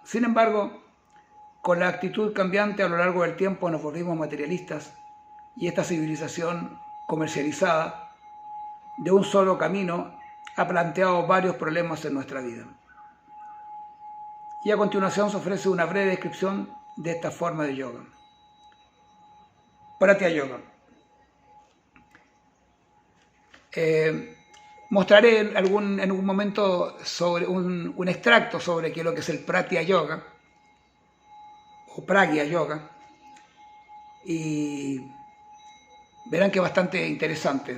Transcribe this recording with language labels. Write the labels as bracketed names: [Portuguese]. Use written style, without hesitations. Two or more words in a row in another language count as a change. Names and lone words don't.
[Spanish] Sin embargo, con la actitud cambiante a lo largo del tiempo nos volvimos materialistas y esta civilización comercializada de un solo camino ha planteado varios problemas en nuestra vida. Y a continuación se ofrece una breve descripción de esta forma de yoga. Pratya Yoga. Mostraré en algún momento sobre un extracto sobre qué es lo que es el Pratya Yoga o Pragya Yoga y verán que es bastante interesante.